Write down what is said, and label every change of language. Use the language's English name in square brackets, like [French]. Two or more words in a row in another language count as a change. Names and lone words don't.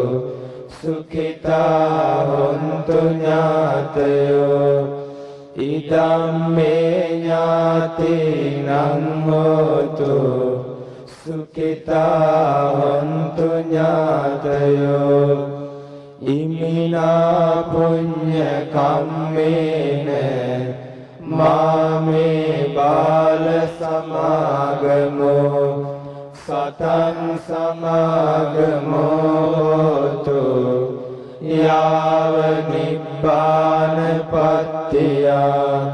[Pali] සුඛිතා හොන්තු ඥාතයෝ ඉදම්මේ ඥාතිනං හෝතු සුඛිතා හොන්තු ඥාතයෝ ඉමිනා පුඤ්ඤ කම්මේන මාමේ බාල සමාගමෝ සතං සමාගමෝතු යාව නිබ්බාන පත්තියා